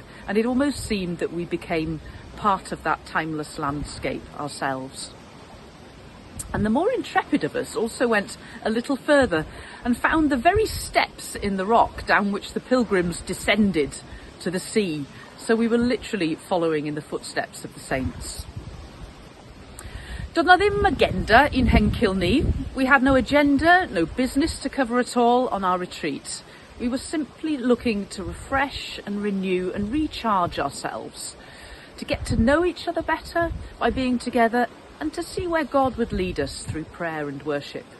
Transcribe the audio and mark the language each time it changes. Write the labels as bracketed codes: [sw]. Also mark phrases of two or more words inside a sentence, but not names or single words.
[en] And it almost seemed that we became part of that timeless landscape ourselves. And the more intrepid of us also went a little further and found the very steps in the rock down which the pilgrims descended to the sea. So we were literally following in the footsteps of the saints. [cy] Doedd na ddim agenda in Hencil ni. [en] We had no agenda, no business to cover at all on our retreat. We were simply looking to refresh and renew and recharge ourselves, to get to know each other better by being together and to see where God would lead us through prayer and worship.